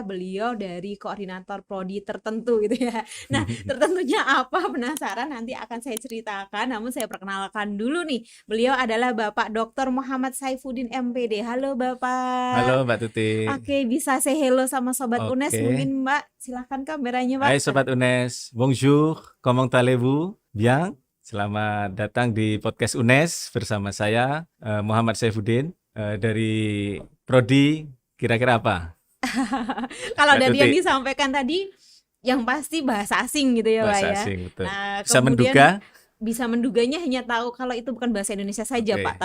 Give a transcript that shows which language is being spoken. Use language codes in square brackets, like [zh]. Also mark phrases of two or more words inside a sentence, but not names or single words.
[id] Beliau dari koordinator prodi tertentu gitu ya. Nah, tertentunya apa? Penasaran, nanti akan saya ceritakan. Namun saya perkenalkan dulu nih, beliau adalah Bapak Dr. Muhammad Saifuddin MPD. Halo Bapak. Halo Mbak Tuti. Oke, bisa [en] say hello [id] sama Sobat UNES Oke. mungkin Mbak, silahkan kameranya Hai Mbak. [fr] Sobat UNES, bonjour, comment allez-vous? Bien? [id] Selamat datang di podcast UNES bersama saya Muhammad Saifuddin dari Prodi kira-kira apa? Kalau Mbak dari yang Tuti, disampaikan tadi, yang pasti bahasa asing gitu ya Pak bahasa ya. asing betul. Nah, Bisa kemudian menduga? bisa menduganya hanya tahu kalau itu bukan bahasa Indonesia saja Pak,